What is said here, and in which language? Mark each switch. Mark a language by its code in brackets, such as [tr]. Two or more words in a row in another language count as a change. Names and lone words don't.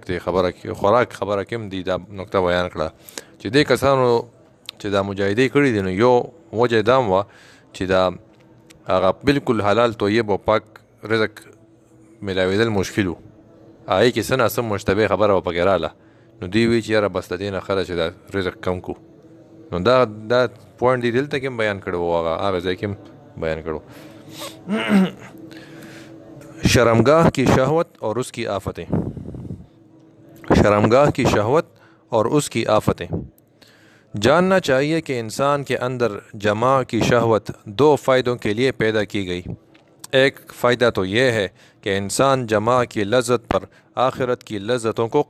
[ps] دی خبره خوراک خبره کې هم دی دا نقطه بیان کړه چې دې کسانو چې دا مجاهدې کړي دي نو یو وجه دا هم وه چې دا هغه بالکل حلال طیب او پاک رزق ملاوېدل مشکل و هغې کې څه ناسم مشتبه خبره به پکې راله نو دوی وی چې یاره بس د دې نه ښه ده چې دا رزق کم کړو نو دا پوینټ دی دلته کې هم بیان کړی و هغه ځای کې هم بیان کړو [ur] شرمگاہ کی شہوت اور اس کی آفتیں شرمگاہ کی شہوت اور اس کی آفتیں جاننا چاہیے کہ انسان کے اندر جماع کی شہوت 2 فائدوں کے لیے پیدا کی گئی ایک فائدہ تو یہ ہے کہ انسان جماع کی لذت پر آخرت کی لذتوں کو